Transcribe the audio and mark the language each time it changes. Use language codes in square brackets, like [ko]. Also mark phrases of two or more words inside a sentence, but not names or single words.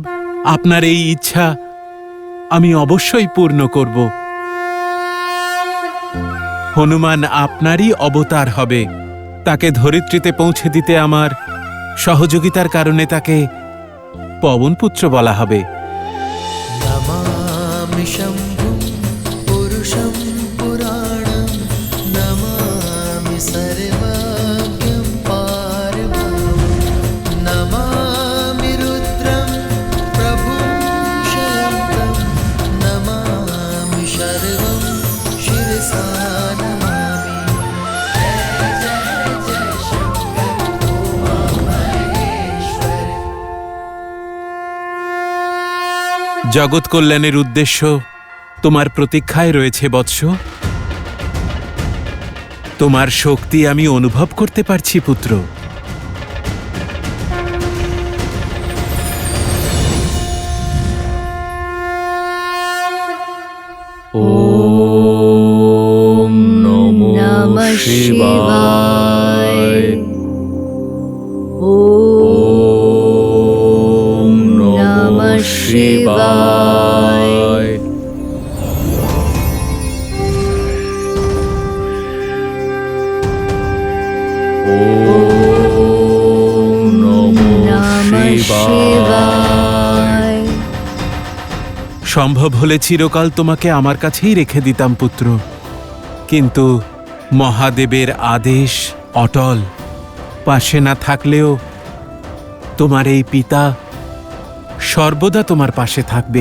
[bn] আপনার এই ইচ্ছা আমি অবশ্যই পূর্ণ করব। হনুমান আপনারই অবতার হবে। তাকে ধরিত্রীতে পৌঁছে দিতে আমার সহযোগিতার কারণে তাকে পবনপুত্র বলা হবে। [sa] नमामि शम्भुं पुरुषं पुराणं नमामि सर्वज्ञं पारमं नमामि रुद्रं प्रभुं शयन्तं नमामि शर्वं शिरसा नमामि। जय जय शंकर उमामहेश्वर। [bn] জগৎ কল্যাণের উদ্দেশ্য তোমার প্রতীক্ষায় রয়েছে বৎস। তোমার শক্তি আমি অনুভব করতে পারছি পুত্র। [sa] ওম নমো নমঃ শিবায়। ওম নমঃ শিবায়। ওম নমঃ শিবায়। [bn] সম্ভব হলে চিরকাল তোমাকে আমার কাছেই রেখে দিতাম পুত্র, কিন্তু মহাদেবের আদেশ অটল। পাশে না থাকলেও তোমার এই পিতা সর্বদা তোমার পাশে থাকবে।